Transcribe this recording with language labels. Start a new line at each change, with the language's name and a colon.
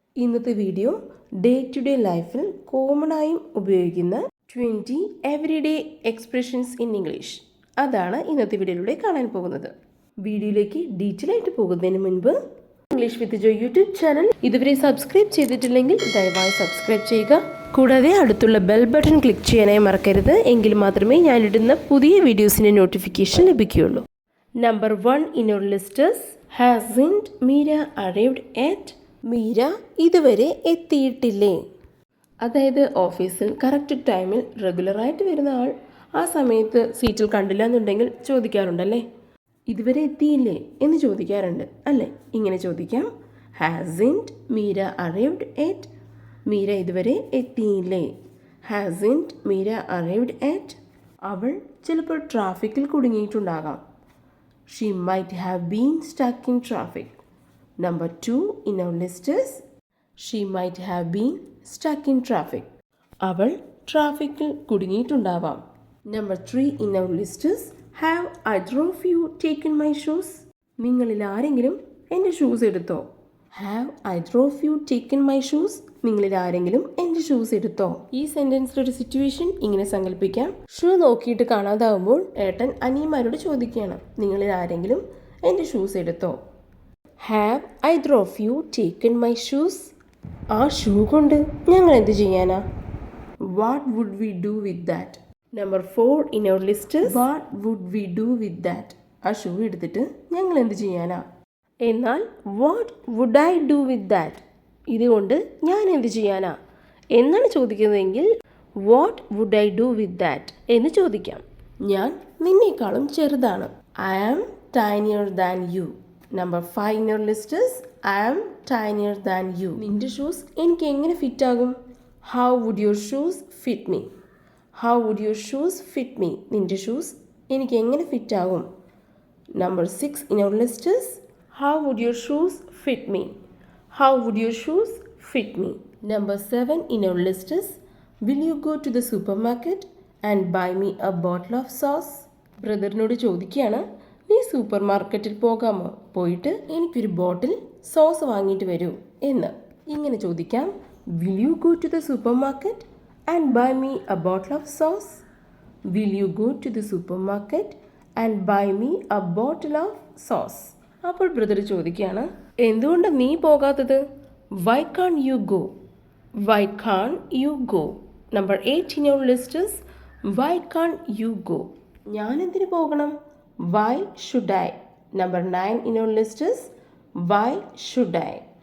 Malayalam: ഇന്നത്തെ video day to day ലൈഫിൽ കോമണായും ഉപയോഗിക്കുന്ന 20
English: everyday expressions in English,
Malayalam: അതാണ് ഇന്നത്തെ വീഡിയോയിലൂടെ കാണാൻ പോകുന്നത്. വീഡിയോയിലേക്ക് ഡീറ്റെയിൽ ആയിട്ട് പോകുന്നതിന് മുൻപ് English with Joe YouTube channel ഇതുവരെ സബ്സ്ക്രൈബ് ചെയ്തിട്ടില്ലെങ്കിൽ ദയവായി സബ്സ്ക്രൈബ് ചെയ്യുക. കൂടാതെ അടുത്തുള്ള ബെൽ ബട്ടൺ ക്ലിക്ക് ചെയ്യാനായി മറക്കരുത്. എങ്കിൽ മാത്രമേ ഞാനിടുന്ന പുതിയ വീഡിയോസിൻ്റെ നോട്ടിഫിക്കേഷൻ ലഭിക്കുകയുള്ളൂ.
English: Number 1 in your list is hasn't Meera arrived yet?
Malayalam: Meera ഇതുവരെ എത്തിയിട്ടില്ലേ? അതായത് ഓഫീസിൽ കറക്റ്റ് ടൈമിൽ റെഗുലറായിട്ട് വരുന്ന ആൾ ആ സമയത്ത് സീറ്റിൽ കണ്ടില്ല എന്നുണ്ടെങ്കിൽ ചോദിക്കാറുണ്ടല്ലേ, ഇതുവരെ എത്തിയില്ലേ എന്ന് ചോദിക്കാറുണ്ട് അല്ലേ? ഇങ്ങനെ ചോദിക്കാം,
English: hasn't Meera arrived yet?
Malayalam: Meera ഇതുവരെ എത്തിയില്ലേ?
English: hasn't Meera arrived yet?
Malayalam: അവൾ ചിലപ്പോൾ ട്രാഫിക്കിൽ കുടുങ്ങിയിട്ടുണ്ടാകാം.
English: She might have been stuck in traffic. Number 2 in our list is she might have been stuck in traffic.
Malayalam: അവൾ ട്രാഫിക്കിൽ കുടുങ്ങിയിട്ടുണ്ടാവാം.
English: Number 3 in our list is have either of you taken my shoes?
Malayalam: നിങ്ങളിൽ ആരെങ്കിലും എൻ്റെ shoes എടുത്തോ?
English: Have either of you taken my shoes?
Malayalam: നിങ്ങളിൽ ആരെങ്കിലും എൻ്റെ shoes എടുത്തോ? ഈ സെൻറ്റൻസിലൊരു സിറ്റുവേഷൻ ഇങ്ങനെ സങ്കല്പിക്കാം. ഷൂ നോക്കിയിട്ട് കാണാതാവുമ്പോൾ ഏട്ടൻ അനിയന്മാരോട് ചോദിക്കുകയാണ്, നിങ്ങളിൽ ആരെങ്കിലും എൻ്റെ ഷൂസ് എടുത്തോ?
English: Have either of you taken my shoes?
Malayalam: ആ ഷൂ കൊണ്ട് ഞങ്ങൾ എന്ത് ചെയ്യാനാ?
English: What would we do with that? Number 4 in our list what would we do with that?
Malayalam: ആ ഷൂ എടുത്തിട്ട് ഞങ്ങൾ എന്ത് ചെയ്യാനാ? എന്നാൽ
English: What would I do with that?
Malayalam: ഇതുകൊണ്ട് ഞാൻ എന്ത് ചെയ്യാനാ എന്നാണ് ചോദിക്കുന്നതെങ്കിൽ
English: what would I do with that
Malayalam: എന്ന് ചോദിക്കാം. ഞാൻ നിന്നേക്കാളും ചെറുതാണ്.
English: I am tinier than you. Number 5 in your list is I am tinier than you.
Malayalam: നിന്റെ ഷൂസ് എനിക്ക് എങ്ങനെ ഫിറ്റ് ആകും?
English: How would your shoes fit me? How would your shoes fit me?
Malayalam: നിന്റെ shoes എനിക്ക് എങ്ങനെ ഫിറ്റ് ആകും?
English: Number 6 in your list is how would your shoes fit me? How would your shoes fit me? Number 7 in our list is will you go to the supermarket and buy me a bottle of sauce?
Malayalam: ബ്രദറിനോട് ചോദിക്കുകയാണ്, നീ super മാർക്കറ്റിൽ പോകാമോ? പോയിട്ട് എനിക്കൊരു ബോട്ടിൽ sauce വാങ്ങിയിട്ട് വരൂ എന്ന്. ഇങ്ങനെ ചോദിക്കാം,
English: will you go to the supermarket and buy me a bottle of sauce? Will you go to the supermarket and buy me a bottle of sauce?
Malayalam: അപ്പോൾ ബ്രദർ ചോദിക്കുകയാണ്, എന്തുകൊണ്ട് നീ പോകാത്തത്?
English: Why can't you go? Why can't you go? Number 8 in your list is why can't you go?
Malayalam: ഞാൻ എന്തിനു പോകണം?
English: Why should I? Number 9 in your list is why should I?